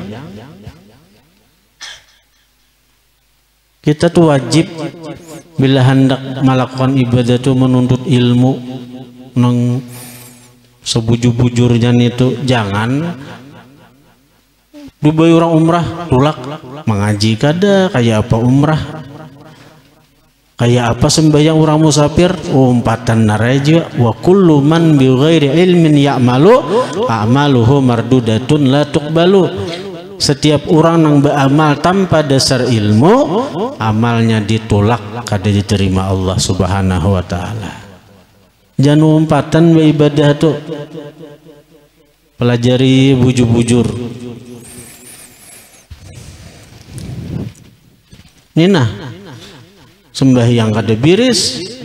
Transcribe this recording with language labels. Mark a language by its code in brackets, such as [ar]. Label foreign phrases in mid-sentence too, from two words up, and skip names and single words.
[bjn] Kita tuh wajib bila hendak melakukan ibadah itu menuntut ilmu nang sebujur-bujurnya itu. Jangan dubai orang umrah tulak mengaji kada, kayak apa umrah, kayak apa sembahyang orang musafir, umpatan naraja. [ar] وكل من بغير علم يعمل أعماله مردودة لا تقبل. [id] Setiap orang yang beramal tanpa dasar ilmu, amalnya ditolak, kada diterima Allah [ar] سبحانه وتعالى. [bjn] Jangan umpatan beribadah tuh. Pelajari bujur-bujur. Nina sembahyang kada biris.